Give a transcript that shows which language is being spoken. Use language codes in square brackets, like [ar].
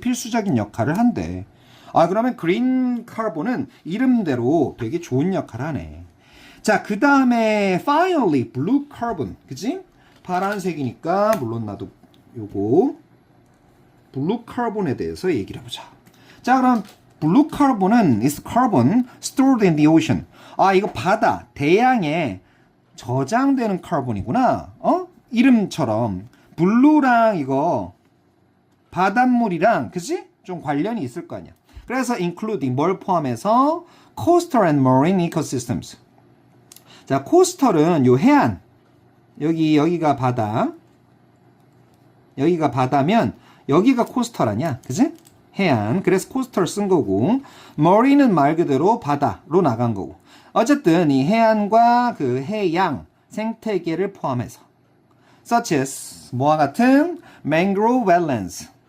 [ko] 필수적인 역할을 한대. 그러면 그린 카본은 이름대로 되게 좋은 역할을 하네. 자, 그 다음에 [en] finally blue carbon, [ko] 그지? 파란색이니까 물론 나도 요거 blue carbon에 대해서 얘기를 해보자. 자, 그럼 [en] blue carbon은 is carbon stored in the ocean. [ko] 이거 바다, 대양에 저장되는 카본이구나. 이름처럼 블루랑 이거 바닷물이랑, 그지? 좀 관련이 있을 거 아니야. 그래서 [en] including, [ko] 뭘 포함해서 [en] coastal and marine ecosystems. [ko] 자, 코스털은 요 해안, 여기가 바다, 여기가 바다면 여기가 코스털 아니야, 그지? 해안. 그래서 코스털 쓴 거고, 머리는 말 그대로 바다로 나간 거고. 어쨌든 이 해안과 그 해양 생태계를 포함해서 [en] such as [ko] 뭐와 같은 [en] mangrove wetlands.